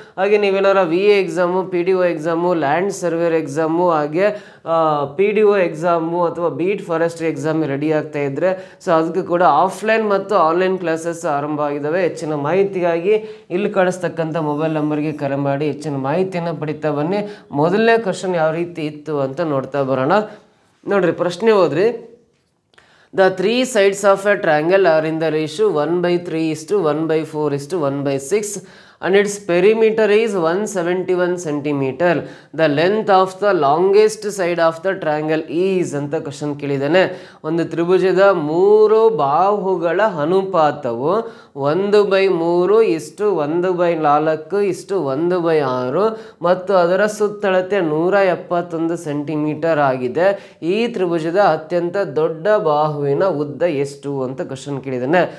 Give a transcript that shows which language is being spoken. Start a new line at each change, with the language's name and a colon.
Kannada: ಹಾಗೆ ನೀವೇನಾರ VA exam, PDO exam, land surveyor exam, ಹಾಗೆ PDO exam ಅಥವಾ ಬೀಟ್ ಫಾರೆಸ್ಟ್ರಿ ಎಕ್ಸಾಮ್ ರೆಡಿ ಆಗ್ತಾ ಇದ್ದರೆ ಸೊ ಅದಕ್ಕೆ ಕೂಡ ಆಫ್ಲೈನ್ ಮತ್ತು ಆನ್ಲೈನ್ ಕ್ಲಾಸಸ್ ಆರಂಭ ಆಗಿದ್ದಾವೆ. ಹೆಚ್ಚಿನ ಮಾಹಿತಿಗಾಗಿ ಇಲ್ಲಿ ಕಾಣಿಸ್ತಕ್ಕಂಥ ಮೊಬೈಲ್ ನಂಬರ್ಗೆ ಕರೆ ಮಾಡಿ ಹೆಚ್ಚಿನ ಮಾಹಿತಿಯನ್ನು ಪಡಿತಾ ಬನ್ನಿ. ಮೊದಲನೇ ಕ್ವಶನ್ ಯಾವ ರೀತಿ ಇತ್ತು ಅಂತ ನೋಡ್ತಾ ಬರೋಣ. ನೋಡ್ರಿ, ಪ್ರಶ್ನೆ ಹೋದ್ರಿ.
English: The 3 sides of a triangle are in the ratio 1/3:1/4:1/6 and its perimeter is 171 centimeter. The length of the longest side of the triangle is
Kannada: ಅಂತ ಕ್ವಶನ್ ಕೇಳಿದ್ದಾನೆ. ಒಂದು ತ್ರಿಭುಜದ 3 ಬಾಹುಗಳ ಅನುಪಾತವು 1/3:1/4:1/6 ಮತ್ತು ಅದರ ಸುತ್ತಳತೆ 171 ಸೆಂಟಿಮೀಟರ್ ಆಗಿದೆ. ಈ ತ್ರಿಭುಜದ ಅತ್ಯಂತ ದೊಡ್ಡ ಬಾಹುವಿನ ಉದ್ದ ಎಷ್ಟು ಅಂತ ಕ್ವಶನ್ ಕೇಳಿದ್ದಾನೆ.